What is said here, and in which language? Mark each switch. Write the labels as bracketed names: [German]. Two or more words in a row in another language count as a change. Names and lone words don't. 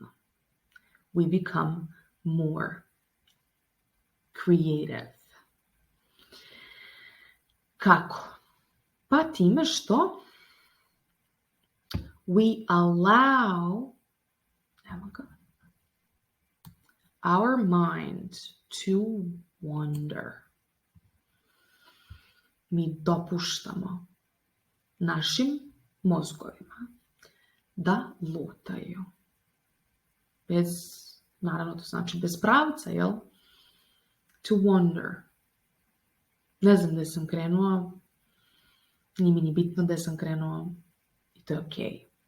[English] We become more creative. [Serbian] Kako? Pa time što [English] we allow our mind to wander. [Serbian] Mi dopuštamo našim mozgovima da lutaju. Naravno to znači bez pravca, jel? [English] To wander. [Serbian] Ne znam gde sam krenuo, nije mi ni bitno gde sam krenuo i to je okej.